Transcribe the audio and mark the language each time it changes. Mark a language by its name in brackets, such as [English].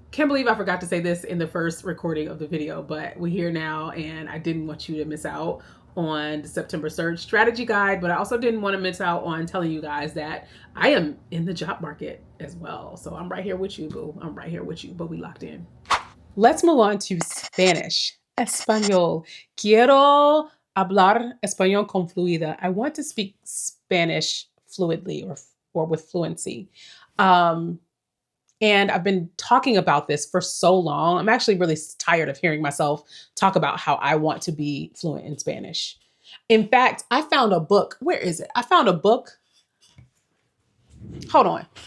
[English] Can't believe I forgot to say this in the first recording of the video, but we're here now, and I didn't want you to miss out on the September surge strategy guide, but I also didn't want to miss out on telling you guys that I am in the job market as well. So I'm right here with you, boo. I'm right here with you, but we locked in. Let's move on to Spanish. Español. [Spanish] Quiero hablar español con fluidez. [English] I want to speak Spanish fluidly or with fluency. And I've been talking about this for so long. I'm actually really tired of hearing myself talk about how I want to be fluent in Spanish. In fact, I found a book. Where is it? I found a book. Hold on.